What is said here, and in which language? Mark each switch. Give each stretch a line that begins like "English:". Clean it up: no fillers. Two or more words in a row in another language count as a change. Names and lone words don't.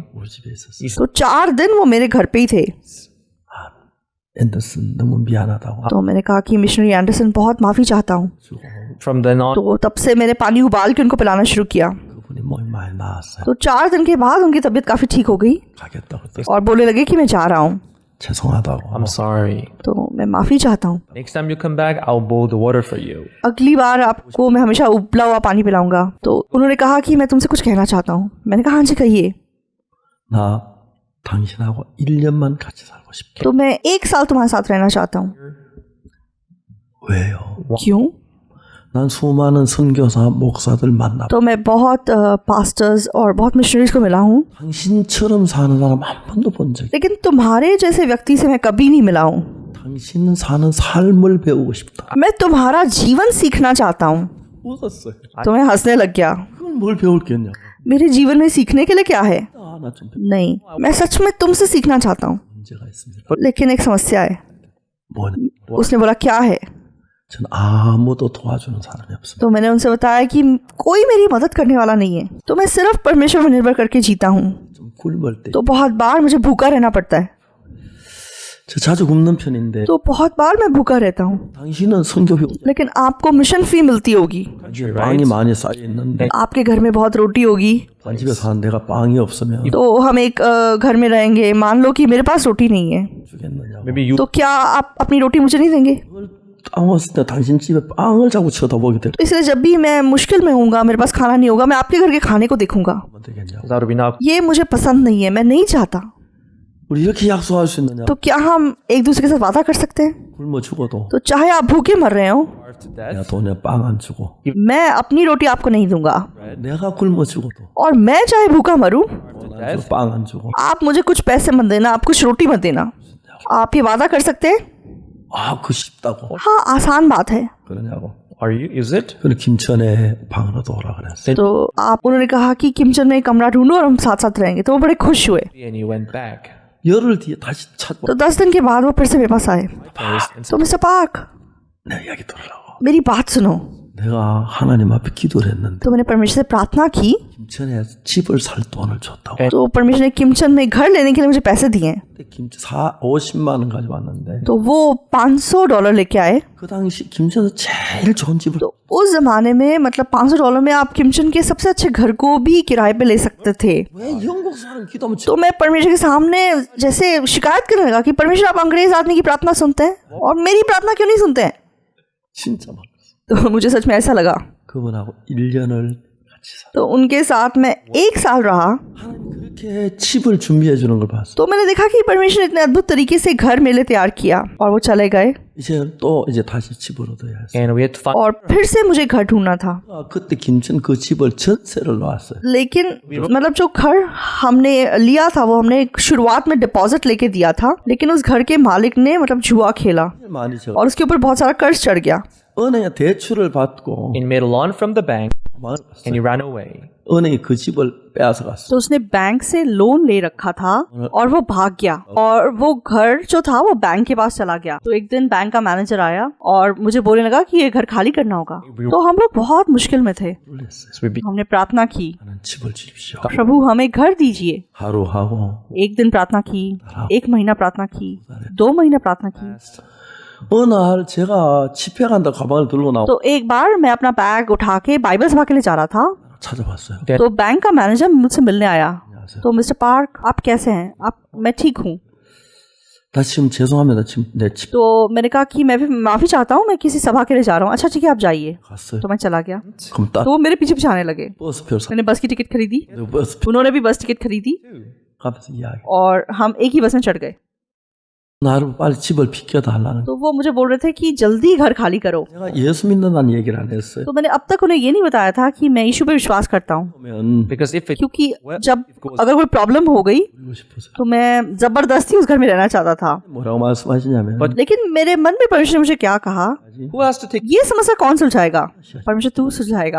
Korean: 우리 집에 있었어요.
Hindi: तो 4 दिन वो मेरे घर पे ही थे।
Korean: 앤더슨 너무 미안하다고
Hindi: तो मैंने कहा कि मिशनरी एंडरसन बहुत माफ़ी चाहता हूँ।
Korean: 주고
English: From then on,
Hindi: तो तब से मैंने पानी उबाल के उनको पिलाना शुरू किया।
Korean: 그분이 몸이 많이 나았어요.
Hindi: तो 4 दिन के बाद उनकी तबीयत काफ़ी ठीक हो गई
Korean: 가겠다고 했더니
Hindi: और बोलने लगे कि मैं जा रहा हूँ।
Korean: 죄송하다고
English: I'm sorry.
Hindi: तो मैं माफ़ी चाहता हूँ,
English: Next time you come back, I'll boil the water for you.
Hindi: अगली बार आपको मैं हमेशा उबला हुआ पानी पिलाऊंगा। तो उन्होंने कहा कि मैं तुमसे कुछ कहना चाहता हूँ। मैंने कहा हाँ जी कहिए।
Korean: 나 당신하고 1년만 같이 살고 싶게.
Hindi: तो मैं 1 साल तुम्हारे साथ रहना चाहता हूँ।
Korean: 왜요?
Hindi: क्यों?
Korean: 난 수많은 선교사 목사들 만나.
Hindi: तो मैं बहुत पास्टर्स और बहुत मिशनरीज को मिला हूँ,
Korean: 당신처럼 사는 사람 한 번도 본 적이.
Hindi: लेकिन तुम्हारे जैसे व्यक्ति से मैं कभी नहीं मिला हूँ।
Korean: 당신 사는 삶을 배우고 싶다.
Hindi: मैं तुम्हारा जीवन सीखना चाहता हूँ।
Korean: 웃었어요.
Hindi: तो मैं हंसने लग गया।
Korean: 그걸 뭘 배울 게 있냐고.
Hindi: मेरे जीवन में सीखने के लिए क्या है?
Korean: 나좀
Hindi: नहीं, मैं सच में तुमसे सीखना चाहता हूँ,
Korean: 문제가 있습니다.
Hindi: लेकिन एक समस्या है।
Korean: 뭐냐?
Hindi: उसने बोला क्या है?
Korean: 전 आ무도 도와주는 사람이 없습니다.
Hindi: तो मैंने उनसे बताया कि कोई मेरी मदद करने वाला नहीं है, तो मैं सिर्फ परमेश्वर पर निर्भर करके जीता हूँ।
Korean: 좀 굶을 때.
Hindi: तो बहुत बार मुझे भूखा रहना पड़ता है,
Korean: 저 자주 굶는 편인데
Hindi: तो बहुत बार मैं भूखा रहता हूँ।
Korean: 당신은 선교비
Hindi: लेकिन आपको मिशन फी मिलती होगी,
Korean: 이제 빵이 많이 쌓여 있는데
Hindi: आपके घर में बहुत रोटी होगी,
Korean: 한 집에 사는 데가 빵이 없으면
Hindi: तो हम एक घर में रहेंगे। मान लो कि मेरे पास रोटी नहीं है,
Korean: 주겠느냐고.
English: maybe you
Hindi: तो क्या आप अपनी रोटी मुझे नहीं देंगे?
Korean: 빵 왔을 때 당신 집에 빵을 자꾸 쳐다보게 될
Hindi: तो इसलिए जब भी मैं मुश्किल में होऊंगा, मेरे पास खाना नहीं होगा, मैं आपके घर के खाने को देखूंगा।
Korean: 면 되겠냐고.
English: that would be now.
Hindi: ये मुझे पसंद नहीं है, मैं नहीं चाहता।
Korean: 우리 이렇게 약속할 수 있느냐?
Hindi: तो क्या हम एक दूसरे के साथ वादा कर सकते हैं?
Korean: 굶어 죽어도
Hindi: तो चाहे आप भूखे मर रहे हो,
English: Starve to
Korean: 내가
English: death.
Korean: 돈에 빵 안 주고
Hindi: मैं अपनी रोटी आपको नहीं दूंगा,
Korean: 내가 굶어 죽어도
Hindi: और मैं चाहे भूखा मरूं,
Korean: 빵 안 주고
Hindi: आप मुझे कुछ पैसे मत देना, आप कुछ रोटी मत देना। आप ये वादा कर सकते हैं?
Korean: 아 그 쉽다고
Hindi: हाँ, आसान बात है।
Korean: 그러냐고.
English: Are you? Is it?
Korean: 그래 김천에 방으로 오라 그랬어요.
Hindi: तो आप उन्होंने कहा कि किमचन में एक कमरा ढूंढो और हम साथ साथ रहेंगे। तो वो बड़े खुश हुए।
English: And you went back.
Korean: 열흘 뒤에 다시 찾고
Hindi: तो 10 दिन के बाद वो फिर से मेरे पास आए। And तो मिस्टर पार्क,
Korean: 내 이야기 들으라고.
Hindi: मेरी बात सुनो।
Korean: 내가 하나님 앞에 기도를 했는데
Hindi: तो मैंने परमेश्वर से प्रार्थना की,
Korean: 김천에 집을 살 돈을 줬다고.
Hindi: तो परमेश्वर ने किमचन में घर लेने के लिए मुझे पैसे दिए।
Korean: 근데 김천 50만 원 가져왔는데
Hindi: तो वो $500 लेके आए।
Korean: 그 당시 김천에서 제일 좋은 집을
Hindi: तो उस जमाने में मतलब $500 में आप किमचन के सबसे अच्छे घर को भी किराए पे ले सकते थे।
Korean: 왜 영국 사람 기도하면
Hindi: तो मैं परमेश्वर के सामने जैसे शिकायत करने लगा कि परमेश्वर आप अंग्रेज आदमी की प्रार्थना सुनते हैं और मेरी प्रार्थना क्यों नहीं सुनते हैं?
Korean: 진짜 막
Hindi: तो मुझे सच में ऐसा लगा।
Korean: 그분하고 1년을 같이 살.
Hindi: तो उनके साथ मैं 1 साल रहा।
Korean: 하나님 그렇게 집을 준비해 주는 걸 봤어.
Hindi: तो मैंने देखा कि परमेश्वर ने इतने अद्भुत तरीके से घर मेरे लिए तैयार किया और वो चले गए
Korean: 이제 다시 집을 얻어야 했어.
English: we had to find.
Hindi: और फिर से मुझे घर ढूंढना था।
Korean: 그때 김천 그 집을 전세를 놨어요.
Hindi: लेकिन मतलब जो घर हमने लिया था वो हमने शुरुआत में डिपॉजिट लेके दिया था, लेकिन उस घर के मालिक ने मतलब जुआ खेला
Korean: 많이 저
Hindi: और उसके ऊपर बहुत सारा कर्ज चढ़ गया।
Korean: 은행에 대출을 받고
English: And made a loan from the bank,
Korean: 도망을 and 갔어요.
English: he ran away.
Korean: 은행이 그 집을 빼앗아 갔어.
Hindi: तो उसने बैंक से लोन ले रखा था और वो भाग गया और वो घर जो था वो बैंक के पास चला गया। तो एक दिन बैंक का मैनेजर आया और मुझे बोलने लगा कि ये घर खाली करना होगा। तो हम लोग बहुत मुश्किल में थे।
Korean: 놀랐어요.
English: So we
Hindi: हमने प्रार्थना की,
Korean: 나는 집을 주십시오.
Hindi: प्रभु हमें घर दीजिए।
Korean: 하루 하고
Hindi: 1 दिन प्रार्थना की, 1 महीना प्रार्थना की, 2 महीना प्रार्थना की।
Korean: 어느 날 제가 집회 간다 가방을 들고 나오
Hindi: तो एक बार मैं अपना बैग उठा के बाइबल सभा के लिए जा रहा था,
Korean: 찾아봤어요.
Hindi: तो बैंक का मैनेजर मुझसे मिलने आया।
Korean: 안녕하세요.
Hindi: तो मिस्टर पार्क आप कैसे हैं? मैं ठीक हूँ।
Korean: 나 지금 죄송합니다. 지금 내 집
Hindi: तो मैंने कहा कि मैं भी माफ़ी चाहता हूँ, मैं किसी सभा के लिए जा रहा हूँ। अच्छा ठीक है आप जाइए।
Korean: 갔어요.
Hindi: तो मैं चला गया।
Korean: 그럼 딱
Hindi: तो वो मेरे पीछे पीछे आने लगे।
Korean: 버스표 사.
Hindi: मैंने बस की टिकट खरीदी,
Korean: 버스표
Hindi: उन्होंने भी बस टिकट खरीदी
Korean: 가면서 이야기.
Hindi: और हम एक ही बस में चढ़ गए।
Korean: 나를 빨리 집을 비켜달라는.
Hindi: तो वो मुझे बोल रहे थे कि जल्दी घर खाली करो।
Korean: 내가 예수 믿는다는 얘기를 안 했어요.
Hindi: तो मैंने अब तक उन्हें ये नहीं बताया था कि मैं यीशु पे विश्वास करता हूँ,
Korean: 그러면
English: Because if it
Hindi: क्योंकि जब अगर कोई प्रॉब्लम हो गई
Korean: 울고 싶어서
Hindi: तो मैं जबरदस्ती उस घर में रहना चाहता था।
Korean: 뭐라고 말씀하시냐면
Hindi: लेकिन मेरे मन में परमेश्वर ने मुझे क्या कहा,
English: who has to take
Hindi: ये समस्या कौन सुलझाएगा? परमेश्वर तू सुलझाएगा।